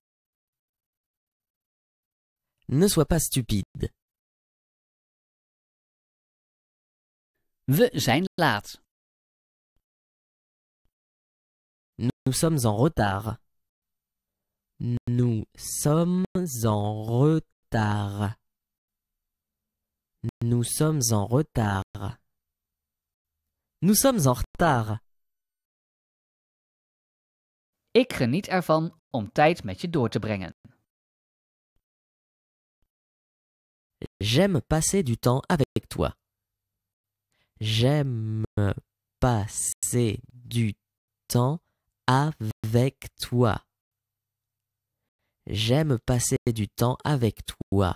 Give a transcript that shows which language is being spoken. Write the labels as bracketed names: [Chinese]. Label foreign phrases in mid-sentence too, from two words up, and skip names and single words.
[French] Ne sois pas stupide. [Dutch] We zijn laat. [French] Nous sommes en retard. Nous sommes en retard. Nous sommes en retard. Nous sommes en retard. [Dutch] Ik geniet ervan om tijd met je door te brengen. [French] J'aime passer du temps avec toi. J'aime passer du temps avec toi. J'aime passer du temps avec toi.